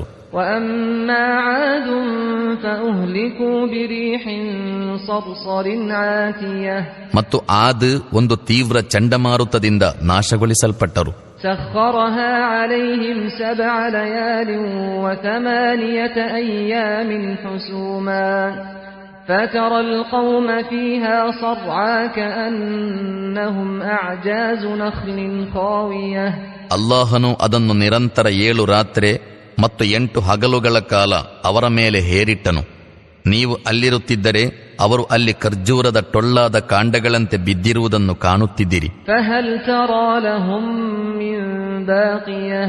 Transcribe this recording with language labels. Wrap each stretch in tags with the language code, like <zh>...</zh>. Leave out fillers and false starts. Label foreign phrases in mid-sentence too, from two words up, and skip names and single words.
<ar>وأما عاد فأهلكوا بريح صرصر عاتية</ar> <kn>ಮತ್ತು ಆದ್ ಒಂದು ತೀವ್ರ ಚಂಡಮಾರುತದಿಂದ ನಾಶಗೊಳಿಸಲ್ಪಟ್ಟರು.</kn> <ar>سخرها عليهم سبع ليال وثمانية أيام حسوما فترى القوم فيها صرعى كأنهم أعجاز نخل خاوية</ar> <kn>ಅಲ್ಲಾಹನು ಅದನ್ನು ನಿರಂತರ 7 ರಾತ್ರಿ ಮತ್ತು 8 ಹಗಲುಗಳ ಕಾಲ ಅವರ ಮೇಲೆ ಹೇರಿಟ್ಟನು. ನೀವು ಅಲ್ಲಿರುತ್ತಿದ್ದರೆ ಅವರು ಅಲ್ಲಿ ಖರ್ಜೂರದ ಟೊಳ್ಳಾದ ಕಾಂಡಗಳಂತೆ ಬಿದ್ದಿರುವುದನ್ನು ಕಾಣುತ್ತಿದ್ದಿರಿ.</kn> <ar>فهل ترى لهم من باقية</ar>